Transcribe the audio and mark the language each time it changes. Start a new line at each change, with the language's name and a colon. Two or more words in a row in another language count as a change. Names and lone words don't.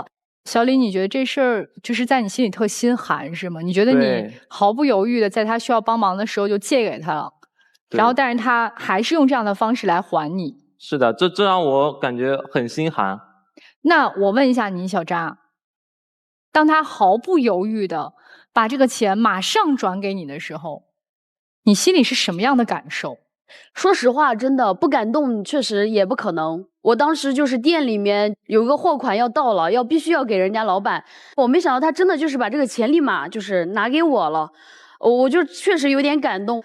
Chinese: 小李，你覺得這事兒就是在你心裡特心寒是嗎？你覺得你毫不猶豫的在他需要幫忙的時候就借給他了，然後但是他還是用這樣的方式來還你。是的，這讓我感覺很心寒。那我問一下你，小扎，當他毫不猶豫的把這個錢馬上轉給你的時候，你心裡是什麼樣的感受？說實話，真的不感動，確實也不可能。我當時就是店裡面有個貨款要到了，必須要給人家老闆，我沒想到他真的就是把這個錢立馬就是拿給我了，我就確實有點感動。